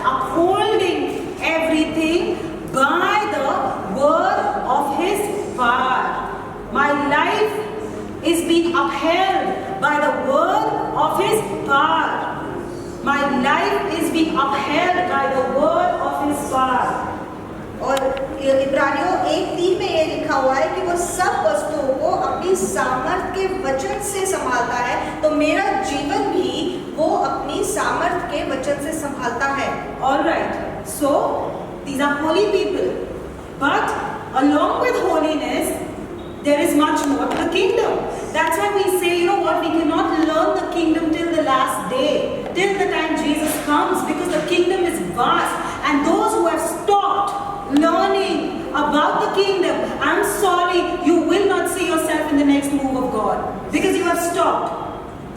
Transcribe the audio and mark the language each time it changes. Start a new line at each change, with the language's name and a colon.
English: Upholding everything by the word of his power. My life is being upheld by the word of his power. My life is being upheld by the word of his power.
Hindi: और इब्रानियों 1:3 में ये लिखा हुआ है कि वो सब वस्तुओं को अपनी सामर्थ के वचन से संभालता है, तो मेरा जीवन भी वो अपनी सामर्थ के वचन से संभालता है.
English: All right. So these are holy people, but along with holiness, there is much more to the kingdom. That's why we say, you know what, we cannot learn the kingdom till the last day, till the time Jesus comes, because the kingdom is vast, and those who have stopped learning about the kingdom, I'm sorry, you will not see yourself in the next move of God, because you have stopped.